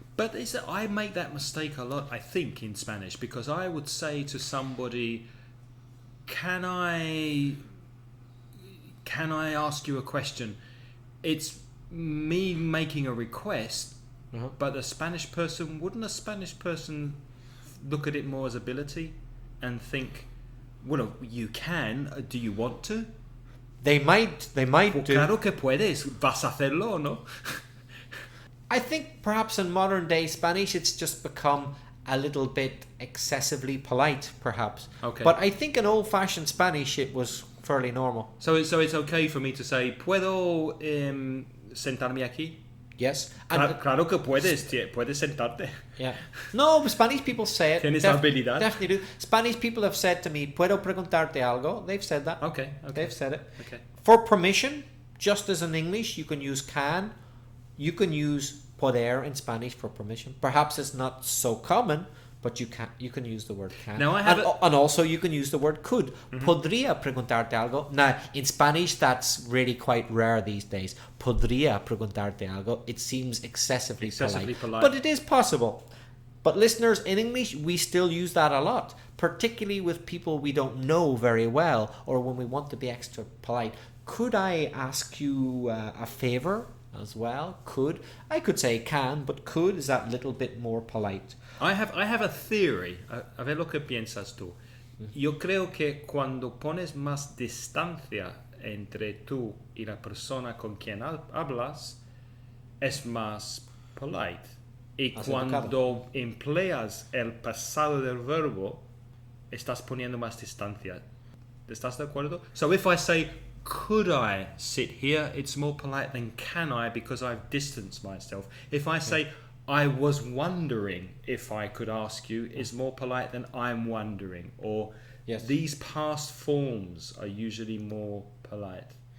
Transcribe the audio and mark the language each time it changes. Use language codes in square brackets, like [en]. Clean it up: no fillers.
[en] But I make that mistake a lot, I think, in Spanish, because I would say to somebody, can I ask you a question? It's me making a request, but wouldn't a Spanish person look at it more as ability and think, well, you can, do you want to? They might do. [es] Claro que puedes, vas a hacerlo, ¿no? [en] I think perhaps in modern day Spanish it's just become a little bit excessively polite, perhaps. Okay. But I think in old-fashioned Spanish it was fairly normal. So it's okay for me to say, [es] ¿puedo sentarme aquí? [en] Yes. [es] Claro que puedes sentarte. [en] Yeah. No, Spanish people say it. [es] Tienes habilidad. [en] Definitely do. Spanish people have said to me, [es] ¿puedo preguntarte algo? [en] They've said that. Okay. They've said it. Okay. For permission, just as in English, you can use can. You can use poder in Spanish for permission. Perhaps it's not so common, but you can use the word can. Now and also you can use the word could. [es] Podría preguntarte algo. [en] Now, in Spanish, that's really quite rare these days. [es] Podría preguntarte algo. [en] It seems excessively polite. But it is possible. But listeners, in English, we still use that a lot, particularly with people we don't know very well, or when we want to be extra polite. Could I ask you a favor? As well, I could say can, but could is that little bit more polite. I have a theory. [es] A ver lo que piensas tú. Yo creo que cuando pones más distancia entre tú y la persona con quien hablas, es más polite. Y cuando empleas el pasado del verbo, estás poniendo más distancia. ¿Estás de acuerdo? [en] So if I say, could I sit here? It's more polite than can I, because I've distanced myself. If I say, I was wondering if I could ask you, is more polite than I'm wondering. Or these past forms are usually more polite.